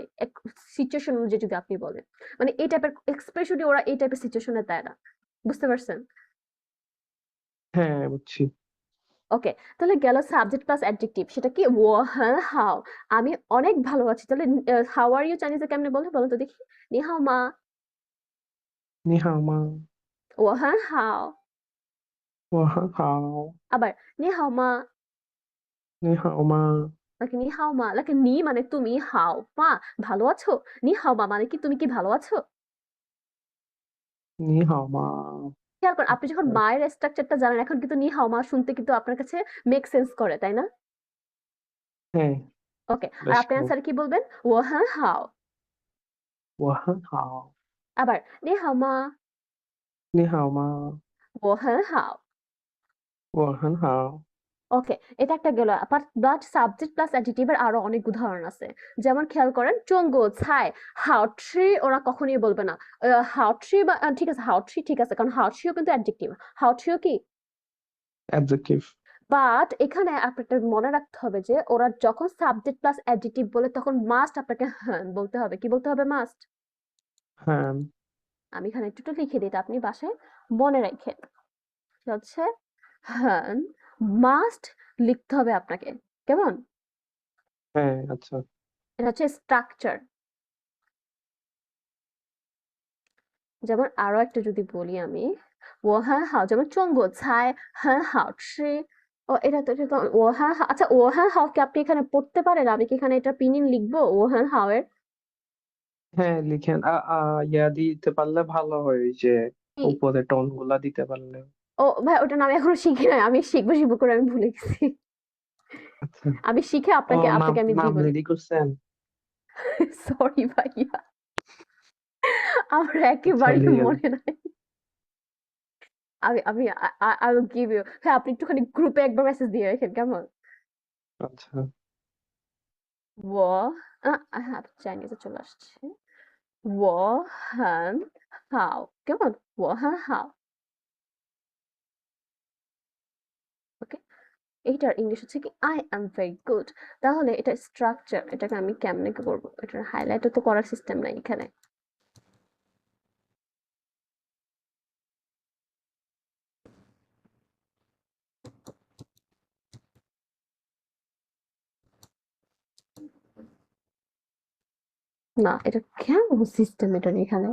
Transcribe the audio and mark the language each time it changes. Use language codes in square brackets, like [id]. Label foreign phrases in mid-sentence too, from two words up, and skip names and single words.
[bn] সিচুয়েশন অনুযায়ী যদি আপনি বলেন। মানে এই টাইপের এক্সপ্রেশনই ওরা এই টাইপের সিচুয়েশন এ দেয় না। বুঝতে পারছেন? হ্যাঁ বুঝছি। ওকে। তাহলে গেল [en] subject plus adjective. [bn] সেটা কি? [zh] 我很好 [bn] আমি অনেক ভালো আছি। তাহলে [en] how are you [bn] চাইনিজে কেমনে বলে বলেন তো দেখি? [zh] 你好吗? 你好吗？我很好我很好。 আবার 你好吗? 你好吗？ নাকি 你好吗? [bn] নাকি নি মানে তুমি, [zh] 好吗 [bn] ভালো আছো? [zh] 你好吗 [bn] মানে কি তুমি কি ভালো আছো? [zh] 你好吗？ [bn] খেয়াল করেন আপনি যখন মায়ের স্ট্রাকচারটা জানেন এখন কিন্তু [zh] 你好吗 [bn] শুনতে কিন্তু আপনার কাছে [en] make sense [bn] করে, তাই না? হ্যাঁ, ওকে। আর বেশ আপনি গুড। অ্যান্সারে কি বলবেন? [zh] 我很好我很好。 আবার 你好吗? 你好吗？我很好我很好。 [bn] ওকে। এটা একটা গেল। বাট [en] subject plus adjective [bn] এর আরো অনেক উদাহরণ আছে। যেমন খেয়াল করেন [zh] 中国菜好吃 [bn] ওরা কখনোই বলবে না। 好吃 বা ঠিক আছে 好吃 ঠিক আছে কারণ好吃 ও কিন্তু অ্যাডজেক্টিভ। 好吃 ও কি? অ্যাডজেক্টিভ। বাট এখানে আপনাকে মনে রাখতে হবে যে ওরা যখন [en] subject plus adjective [bn] বলে তখন মাস্ট আপনাকে হ্যাঁ বলতে হবে। কি বলতে হবে মাস্ট? হ্যাঁ। আমি এখানে একটু লিখে দিই এটা আপনি বাসায় মনে রাখেন। সেটা হচ্ছে হ্যাঁ মাস্ট লিখতে হবে আপনাকে। কেমন? হ্যাঁ আচ্ছা। এটা হচ্ছে স্ট্রাকচার। যেমন আরো একটা যদি বলি আমি [zh] 我很好 [bn] যেমন [zh] 中国菜很好吃 [bn] ও এটা তো [zh] 我很好 [bn] আচ্ছা [zh] 我很好 [bn] কি আপনি এখানে পড়তে পারেন? আমি কি এখানে এটা পিনিং লিখবো [zh] 我很好 [bn] এর? হ্যাঁ লিখেন, ইয়া দিতে পারলে ভালো হয়, ওই যে কি? উপরে টোন গুলা দিতে পারলে। ও ভাই ওটা না আমি এখনো শিখি নাই। আমি শিখবো করে আমি ভুলে গেছি। আচ্ছা। আমি শিখে ও, নাম আপনাকে আমি নাম দিবনে। রেডি করছেন? সরি ভাইয়া। আমার আচ্ছা, একেবারেই দিয়ে মনে নাই। আমি আমি [en] I will give you [bn] হ্যাঁ আপনি একটুখানি গ্রুপে একবার মেসেজ দিয়ে রাখেন কেমন? আচ্ছা। হ্যাঁ চাইনিজে চলে আসছে। [zh] 我很好কেমন? 我很好 ওকে। [bn] এইটার ইংলিশ হচ্ছে কি [en] I am very good [bn] তাহলে এটা স্ট্রাকচার এটাকে আমি কেমনে করব? এটার হাইলাইটও তো করার সিস্টেম নাই এখানে। না এটা কেমন সিস্টেম এটার এখানে?